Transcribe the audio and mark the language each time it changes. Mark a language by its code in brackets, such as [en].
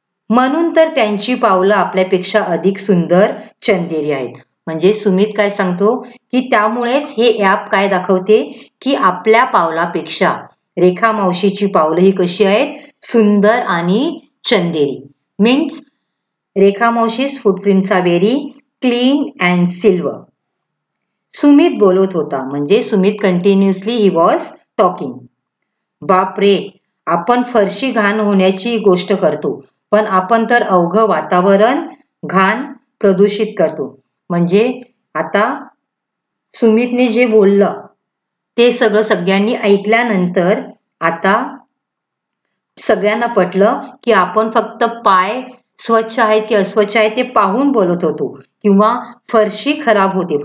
[mr] म्हणून तर त्यांची पावलं आपल्यापेक्षा अधिक सुंदर चंदेरी आहेत. म्हणजे सुमित काय सांगतो की त्यामुळेच हे ॲप काय दाखवते की आपल्या पावलापेक्षा रेखा मावशीची पावलं ही कशी आहेत, सुंदर आणि चंदेरी. [en] Means Rekha मावशी's footprints are very clean and silver. [mr] Sumit बोलत होता म्हणजे Sumit [en] Continuously he was talking. [mr] बापरे, आपण फरशी घाण होण्याची गोष्ट करतो, पण आपण तर अवघं वातावरण घाण प्रदूषित करतो. म्हणजे आता सुमितने जे बोललं ते सगळं सगळ्यांनी ऐकल्यानंतर आता सगळ्यांना पटलं की आपण फक्त पाय स्वच्छ आहेत की अस्वच्छ आहे ते पाहून बोलत होतो, किंवा फरशी खराब होते.